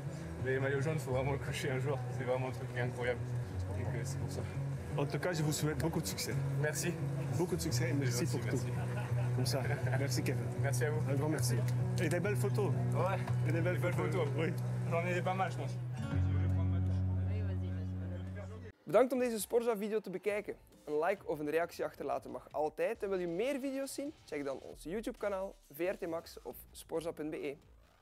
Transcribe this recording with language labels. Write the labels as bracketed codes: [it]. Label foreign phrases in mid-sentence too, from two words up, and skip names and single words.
[fr] Mais les maillots jaunes, il faut vraiment le cocher un jour. C'est vraiment un truc qui est incroyable. Donc c'est pour ça. En tout cas, je vous souhaite beaucoup de succès. Merci. Beaucoup de succès et merci pour tout. Comme ça. Merci Kevin. Merci à vous. Un grand merci. Et des belles photos. Ouais. Et des belles photos. Oui. J'en ai pas mal, je pense. [nl] Bedankt om deze Sporza-video te bekijken. Een like of een reactie achterlaten mag altijd. En wil je meer video's zien? Check dan ons YouTube-kanaal, VRT Max of sporza.be.